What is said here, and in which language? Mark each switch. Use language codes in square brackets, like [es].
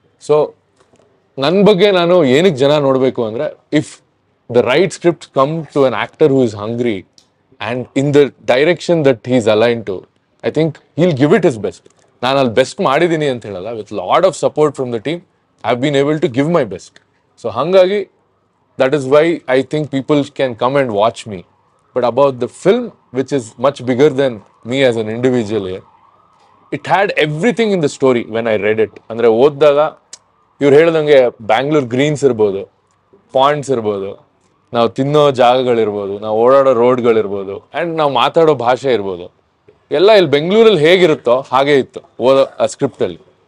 [en] so [kn] ನನ್ನ ಬಗ್ಗೆ ನಾನು ಏನಕ್ಕೆ ಜನ ನೋಡಬೇಕು ಅಂದರೆ, [en] If the right script come to an actor who is hungry and in the direction that he is align to, I think he'll give it his best. [kn] ನಾನು ಅಲ್ಲಿ best ಮಾಡಿದ್ದೀನಿ ಅಂತ ಹೇಳಲ್ಲ, [en] With lot of support from the team I have been able to give my best. So [kn] ಹಾಗಾಗಿ [en] That is why I think people can come and watch me. But about the film, which is much bigger than me as an individual here, it had everything in the story when I read it. [kn] ಅಂದರೆ ಓದಿದಾಗ ಇವ್ರು ಹೇಳ್ದಂಗೆ Bangalore Green's ಇರ್ಬೋದು, points ಇರ್ಬೋದು, ನಾವು ತಿನ್ನೋ ಜಾಗಗಳಿರ್ಬೋದು, ನಾವು ಓಡಾಡೋ ರೋಡ್ಗಳಿರ್ಬೋದು, ಆ್ಯಂಡ್ ನಾವು ಮಾತಾಡೋ ಭಾಷೆ ಇರ್ಬೋದು, ಎಲ್ಲ ಇಲ್ಲಿ ಬೆಂಗಳೂರಲ್ಲಿ ಹೇಗಿರುತ್ತೋ ಹಾಗೆ ಇತ್ತು ಓದೋ ಆ ಸ್ಕ್ರಿಪ್ಟಲ್ಲಿ.